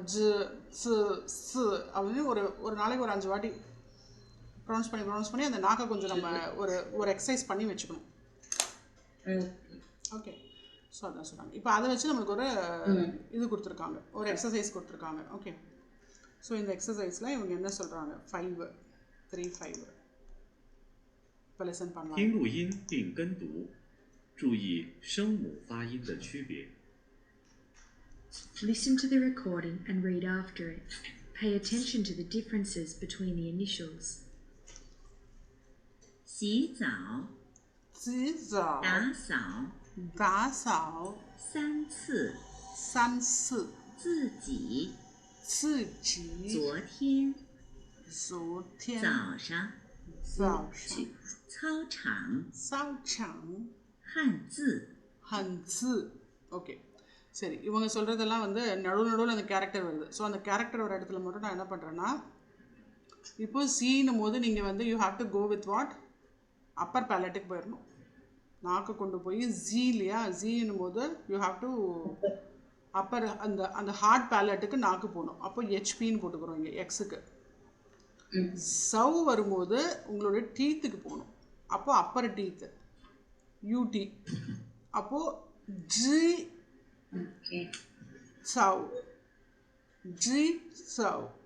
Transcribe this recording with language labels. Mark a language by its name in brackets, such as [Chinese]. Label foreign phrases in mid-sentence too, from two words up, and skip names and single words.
[Tamil] அப்படின்னு ஒரு நாளைக்கு ஒரு 5 வாட்டி ப்ரொனவுன்ஸ் பண்ணி அந்த நாக்கை கொஞ்சம் நம்ம ஒரு எக்ஸசைஸ் பண்ணி வச்சுக்கணும். ஓகே ஸோ அதான் சொல்கிறாங்க. இப்போ அதை வச்சு நம்மளுக்கு ஒரு இது கொடுத்துருக்காங்க, ஒரு எக்ஸசைஸ் கொடுத்துருக்காங்க. ஓகே ஸோ இந்த எக்ஸசைஸில் இவங்க என்ன சொல்கிறாங்க 5 3 5 இப்போ லெசன் பண்ணலாம். [Chinese] 听录音并跟读，注意声母发音的区别。 [English] Listen to the recording and read after it. Pay attention to the differences between the initials. [Chinese] 洗澡、洗澡、打扫、3次、自己、昨天、早上、操场、汉字。 [Tamil] ஓகே சரி. இவங்க சொல்கிறதெல்லாம் வந்து நடுவில் அந்த கேரக்டர் வருது. ஸோ அந்த கேரக்டர் வர இடத்துல மட்டும் நான் என்ன பண்ணுறேன்னா, இப்போ சீனும் போது நீங்கள் வந்து [English] you have to go with what upper palate [Tamil] போயிடணும். நாக்கு கொண்டு போய் ஜி இல்லையா, ஜீன்னும் போது [English] you have to upper [Tamil] அந்த அந்த [English] hard palate [Tamil] நாக்கு போகணும். அப்போ ஹெச்பின்னு போட்டுக்கிறோம் இங்கே எக்ஸுக்கு. சவ் வரும்போது உங்களோட டீத்துக்கு போகணும். அப்போ [English] upper teeth [Tamil] யூடி. அப்போது [Chinese] 自己，自己,